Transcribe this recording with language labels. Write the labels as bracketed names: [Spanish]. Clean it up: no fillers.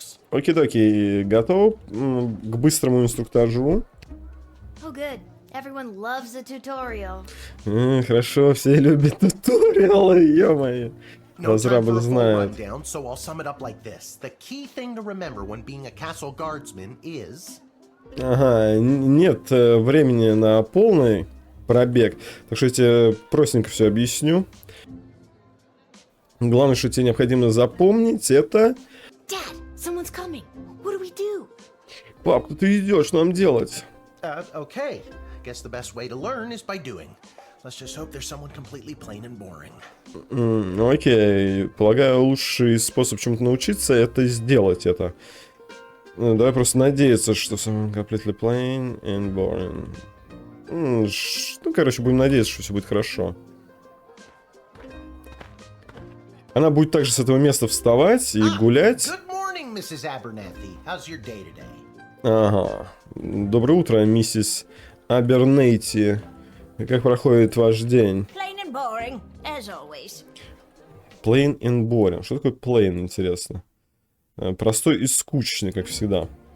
[Russian] Окей-доки, готов к быстрому инструктажу. [English] Oh, good. Everyone loves a tutorial. [Russian] Хорошо, все любят туториалы, ё-моё. [English] No time [Russian] Разрабы [English] for a full [Russian] знают. [English] rundown, so I'll sum it up like this. The key thing to remember when being a castle guardsman is... [Russian] Ага, нет времени на полный пробег. Так что я тебе простенько все объясню. Главное, что тебе необходимо запомнить, это... [English] Dad, someone's coming. What do we do? [Russian] Пап, ты идешь, что нам делать? [English] Okay. Guess the best way to learn is by doing. Let's just hope there's someone completely plain and boring. [Russian] Окей, полагаю, лучший способ чему-то научиться — это сделать это. Давай просто надеяться, что [English] someone completely plain and boring. [Russian] Ну, короче, будем надеяться, что все будет хорошо. Она будет также с этого места вставать и гулять. [English] Good morning, Mrs. Abernathy. How's your day today? [Russian] Ага. Доброе утро, миссис Абернейти. Как проходит ваш день? [English] Plain and boring, as always. Plain and boring. [Russian] Что такое plain, интересно? Простой и скучный, как всегда.